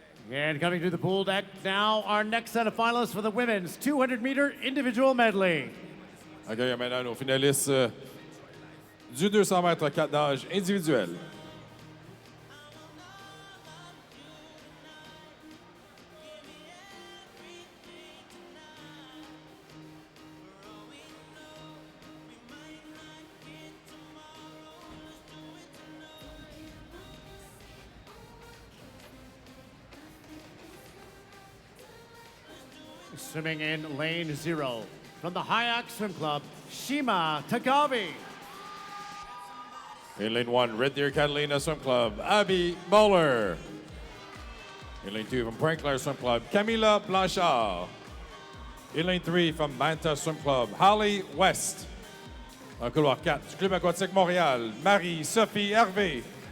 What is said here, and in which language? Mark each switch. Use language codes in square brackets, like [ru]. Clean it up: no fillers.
[en] And coming to the pool deck now, our next set of finalists for the women's 200-meter individual medley. [fr] Accueillons maintenant nos finalistes du 200 mètres 4 nages individuel. [en] Swimming in lane 0 from the Hayak Swim Club, Shima Tagavi. In lane 1, Red Deer Catalina Swim Club, Abby Moeller. In lane 2, from Point Claire Swim Club, Camila Blanchard. In lane 3, from Manta Swim Club, Holly West. [fr] En couloir 4, du Club Aquatique Montréal, Marie-Sophie Hervé.